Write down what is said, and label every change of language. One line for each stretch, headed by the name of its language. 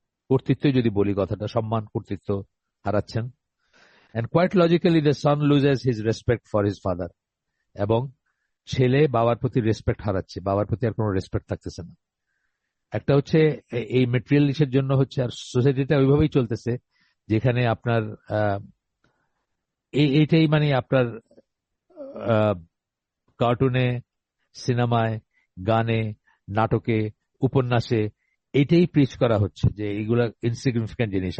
Bangla: কর্তৃত্ব যদি বলি কথাটা, সম্মান, কর্তৃত্ব হারাচ্ছেন।
English: And quite logically the son loses his respect for his father.
Bangla: এবং ছেলে বাবার প্রতি রেসপেক্ট হারাচ্ছে, বাবার প্রতি আর কোনো রেসপেক্ট থাকতেছে না। একটা হচ্ছে এই মেটেরিয়াল ইসের জন্য হচ্ছে, আর সোসাইটিটা ওইভাবেই চলতেছে যেখানে আপনার এইটাই মানে আপনার কার্টুনে, সিনেমায়, গানে, নাটকে, উপন্যাসে এটাই প্রিচ করা হচ্ছে যে এইগুলা ইনসিগনিফিক্যান্ট জিনিস।